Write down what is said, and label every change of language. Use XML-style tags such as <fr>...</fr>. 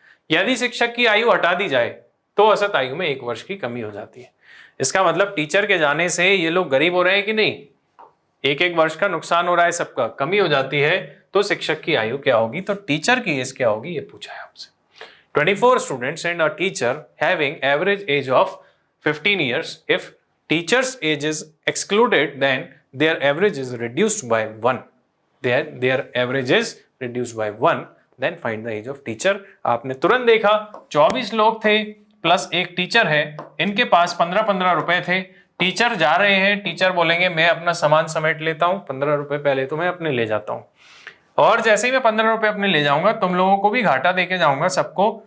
<hi>यदि शिक्षक की आयु हटा दी जाए तो औसत आयु में 1 वर्ष की कमी हो जाती है। इसका मतलब टीचर के जाने से ये लोग गरीब हो रहे हैं कि नहीं? 1-1 वर्ष का नुकसान हो रहा है, सबका कमी हो जाती है। तो शिक्षक की आयु क्या होगी? तो टीचर की एज क्या होगी, ये पूछा है आपसे।</hi> <en>24 students and a teacher having average age of 15 years. If teacher's age is excluded, then their average is reduced by 1. Their average is reduced by 1. Then find the age of teacher.</en> <hi>आपने तुरंत देखा 24 लोग थे plus एक teacher है, इनके पास 15-15 रुपए थे। टीचर जा रहे हैं, टीचर बोलेंगे मैं अपना सामान समेट लेता हूँ, 15 रुपए पहले तो मैं अपने ले जाता हूँ, और जैसे ही मैं 15 रुपए अपने ले जाऊंगा तुम लोगों को भी घाटा देके जाऊंगा सबको।</hi>